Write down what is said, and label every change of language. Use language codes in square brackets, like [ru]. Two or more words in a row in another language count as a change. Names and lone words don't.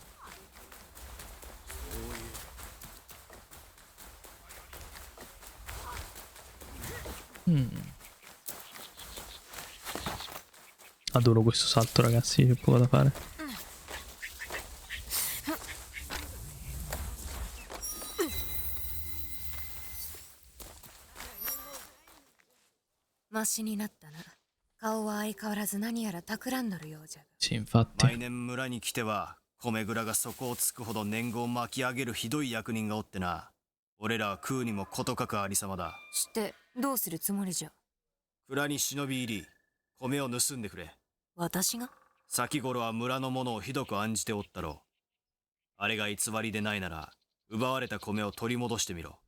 [it] Adoro questo salto, ragazzi, c'è poco da fare. Sì, infatti. [ja] 毎年村に来ては米蔵が底をつくほど年貢を巻き上げるひどい役人がおってな。俺らは食うにもことかくありさまだ。してどうするつもりじゃ。蔵に忍び入り米を盗んでくれ。私が？先頃は村の者をひどく案じておったろう。あれが偽りでないなら奪われた米を取り戻してみろ。